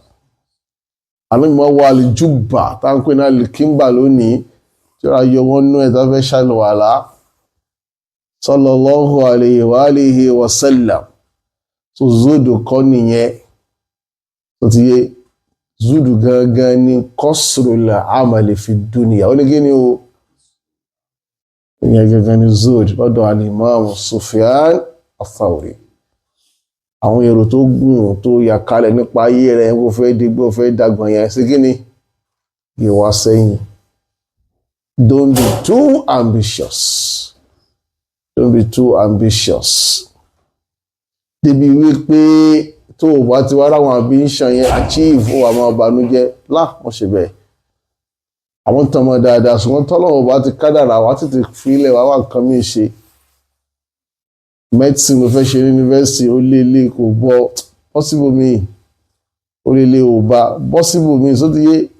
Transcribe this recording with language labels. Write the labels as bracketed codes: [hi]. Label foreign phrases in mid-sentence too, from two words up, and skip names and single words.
[yo] Ànábì máa wọ al-jubba tá ń pè ní al-kimba lónìí tí ó ra yọ wọ́n nú ẹ̀ tá fẹ́ ṣàlùwàlá [ar] صلى الله عليه وسلم. [yo] So zuhd kọ́ nìyẹn tó ti yé zuhd gangan ní [ar] قصر الأمل في الدنيا [yo] ó ní kí ni o ìyẹn gẹ́gẹ́ ní zuhd lọ́dọ̀ al-Imaam Sufyan al-Thawri àwọn èrò tó gùn tó yà kalẹ̀ nípa ayé rẹ̀ kó fẹ́ digbó fẹ́ dàgbọ̀n yẹn sí kíni ìwà sẹ́yìn [en] don't be too [yo] ambitious débi wípé tó o bá ti wá ráwọn ambition yẹn achieve ó wà máa bànújẹ́ wọ́n ṣe bẹ́ẹ̀ àwọn tán mọ́ dáadáa ṣùgbọ́n tọ́lọ́wọ́ bá ti kádàrà wá tètè fílẹ̀ wá nǹkan mí ṣe medicine ló fẹ́ ṣe ní yunifásitì ó lé kò bọ́ possible mi ó lé ò bá possible mi sóti yé